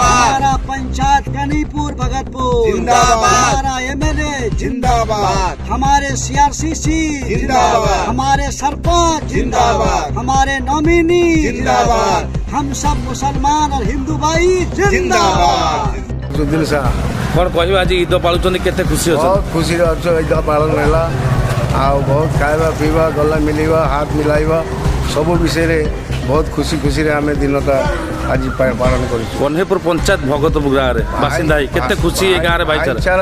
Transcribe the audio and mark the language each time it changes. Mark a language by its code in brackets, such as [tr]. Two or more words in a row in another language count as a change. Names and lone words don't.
[hi] हमारा पंचायत कनीपुर भगतपुर जिंदाबाद। हमारा एमएलए जिंदाबाद। हमारे सीआरसीसी जिंदाबाद। हमारे सरपंच जिंदाबाद। हमारे नॉमिनी जिंदाबाद। हम सब मुसलमान और हिंदू भाई जिंदाबाद। [or] ସୁଦିନ ସାହା କ'ଣ କହିବେ ଆଜି ଇଦ ପାଳୁଛନ୍ତି କେତେ ଖୁସି ବହୁତ ଅଛନ୍ତି? ଖୁସିରେ ଅଛୁ ଇଦ ପାଳନ ହେଲା ଆଉ ବହୁତ ଖାଇବା ପିଇବା ଗଲା ମିଳିବା ହାତ ମିଲାଇବା ସବୁ ବିଷୟରେ ବହୁତ ଖୁସିରେ ଆମେ ଦିନଟା ଆଜି ପାଳନ କରୁଛୁ। କହ୍ନେଇପୁର ପଞ୍ଚାୟତ ଭଗତପୁର ଗାଁରେ ବାସିନ୍ଦା ହେଇ କେତେ ଖୁସି ଏ ଗାଁରେ ଭାଇଚାରା?